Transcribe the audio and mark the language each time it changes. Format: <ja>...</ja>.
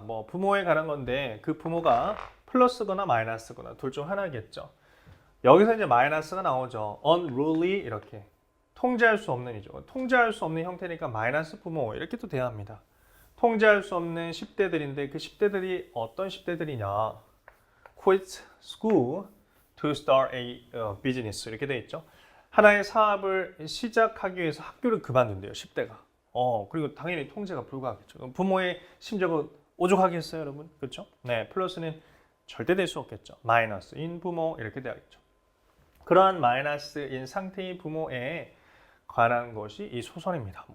<ko>뭐 부모에 관한 건데 그 부모가 플러스거나 마이너스거나 둘 중 하나겠죠. 여기서 이제 마이너스가 나오죠. unruly 이렇게 통제할 수 없는 이죠. 통제할 수 없는 형태니까 마이너스 부모 이렇게 또 돼야 합니다. 통제할 수 없는 10대들인데 그 10대들이 어떤 10대들이냐?</ko> <en>Quit school to start a business</en> <ko>이렇게 돼 있죠. 하나의 사업을 시작하기 위해서 학교를 그만둔대요. 10대가. 그리고 당연히 통제가 불가하겠죠. 부모의 심정은 오죽하겠어요, 여러분? 그렇죠? 네, 플러스는 절대 될 수 없겠죠. 마이너스인 부모 이렇게 되겠죠. 그러한 마이너스인 상태의 부모에 관한 것이 이 소설입니다.</ko>